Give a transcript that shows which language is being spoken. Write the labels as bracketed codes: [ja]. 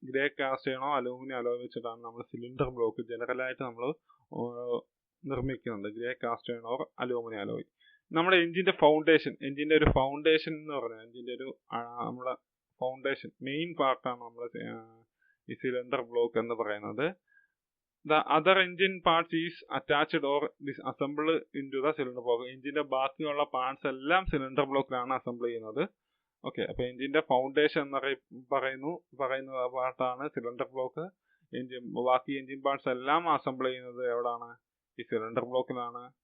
[ml] Grey കാസ്റ്റേണോ aluminium alloy വെച്ചിട്ടാണ് നമ്മൾ cylinder block ജനറലായിട്ട് നമ്മൾ നിർമ്മിക്കുന്നത്. Grey cast iron or aluminium alloy. നമ്മുടെ എഞ്ചിന്റെ ഒരു ഫൗണ്ടേഷൻ എന്ന് പറഞ്ഞാൽ നമ്മുടെ ഫൗണ്ടേഷൻ മെയിൻ പാർട്ടാണ് നമ്മുടെ ഈ സിലിണ്ടർ ബ്ലോക്ക് എന്ന് പറയുന്നത്. [en] The other engine parts is attached or disassembled into the cylinder block. [ml] എഞ്ചിന്റെ ബാക്കിയുള്ള പാർട്സ് എല്ലാം സിലിണ്ടർ ബ്ലോക്കിലാണ് അസംബിൾ ചെയ്യുന്നത്. ഓക്കെ, അപ്പൊ എഞ്ചിന്റെ ഫൗണ്ടേഷൻ എന്ന് പറയുന്ന പാർട്ടാണ് സിലിണ്ടർ ബ്ലോക്ക്. ബാക്കി എഞ്ചിൻ പാർട്സ് എല്ലാം അസംബിൾ ചെയ്യുന്നത് എവിടാണ്? ഈ സിലിണ്ടർ ബ്ലോക്കിലാണ്.